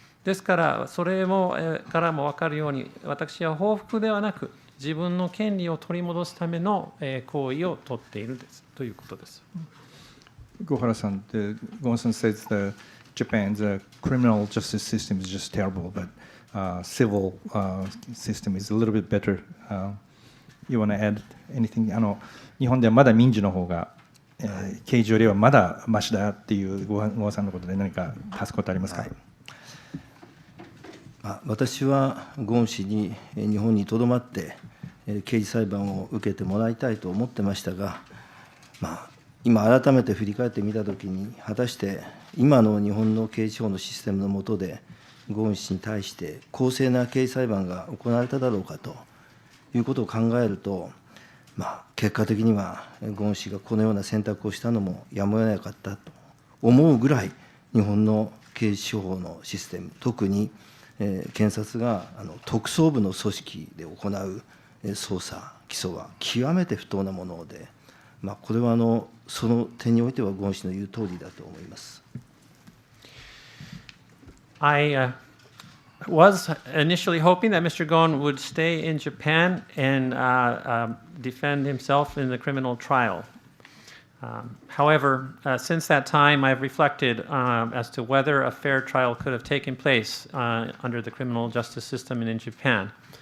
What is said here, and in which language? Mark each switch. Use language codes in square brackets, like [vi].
[ja] ですから、それからも分かるように、私は報復ではなく、自分の権利を取り戻すための行為を取っているということです。 [en] Gohara-san, Ghosn says Japan's criminal justice system is just terrible, but civil system is a little bit better. You want to add anything? [ja] 日本ではまだ民事の方が、刑事よりはまだマシだっていうGoharaさんのことで何か足すことありますか？私はゴーン氏に日本にとどまって刑事裁判を受けてもらいたいと思ってましたが、今改めて振り返ってみたときに、果たして今の日本の刑事法のシステムの下でゴーン氏に対して公正な刑事裁判が行われただろうかということを考えると、結果的にはゴーン氏がこのような選択をしたのもやむを得なかったと思うぐらい、日本の刑事司法のシステム、特に検察が特捜部の組織で行う捜査、起訴は極めて不当なもので、これはその点においてはゴーン氏の言う通りだと思います。 [en] I was initially hoping that Mr. Ghosn would stay in Japan and defend himself in the criminal trial. However, since that time, I've reflected as to whether a fair trial could have taken place under the criminal justice system in Japan.